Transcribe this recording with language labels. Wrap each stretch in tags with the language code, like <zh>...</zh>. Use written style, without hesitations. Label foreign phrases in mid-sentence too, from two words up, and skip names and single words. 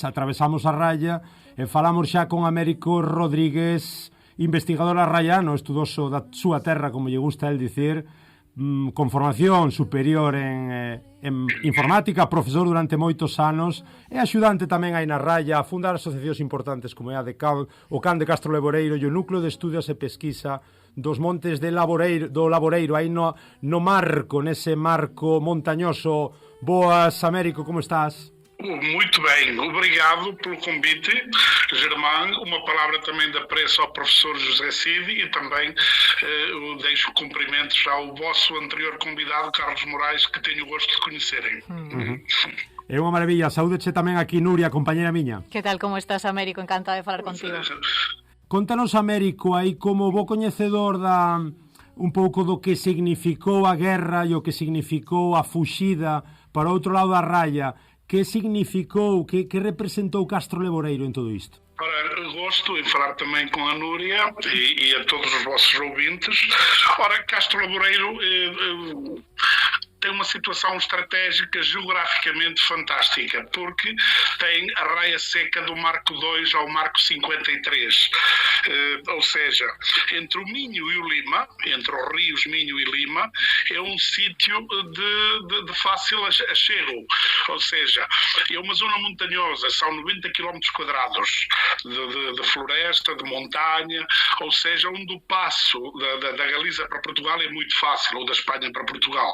<gl>Atravesamos a raya e falamos xa con Américo Rodríguez, investigador arraiano, estudoso da súa terra, como lle gusta el dicir, con formación superior en informática, profesor durante moitos anos e axudante tamén aí na raya a fundar asociacións importantes como é a o Can de Castro Laboreiro e o Núcleo de Estudios e Pesquisa dos Montes do Laboreiro, aí no marco, nese marco montañoso. Boas, Américo, como estás?</gl> <pt>Muito bem, obrigado pelo convite, Germán. Uma palavra também de apreço ao professor José Cid e também deixo cumprimentos ao vosso anterior convidado, Carlos Morais, que tenho o gosto de conhecerem.</pt> <gl>É unha maravilla. Saúdeche tamén aquí, Nuria, compañera miña. Que tal, como estás, Américo? Encantada de falar contigo. Contanos, Américo, aí como bo coñecedor un pouco do que significou a guerra e o que significou a fuxida para outro lado da raya. Que significou, que representou Castro Laboreiro en todo isto?</gl> <pt>Ora, gosto em falar também com a Núria e a todos os vossos ouvintes. Ora, Castro Laboreiro tem uma situação estratégica geograficamente fantástica, porque tem a raia seca do Marco 2 ao Marco 53, ou seja, entre o Minho e o Lima, entre os rios Minho e Lima, é um sítio de fácil achego, ou seja, é uma zona montanhosa, são 90 km quadrados de floresta, de montanha, ou seja, onde o passo da Galiza para Portugal é muito fácil, ou da Espanha para Portugal.</pt>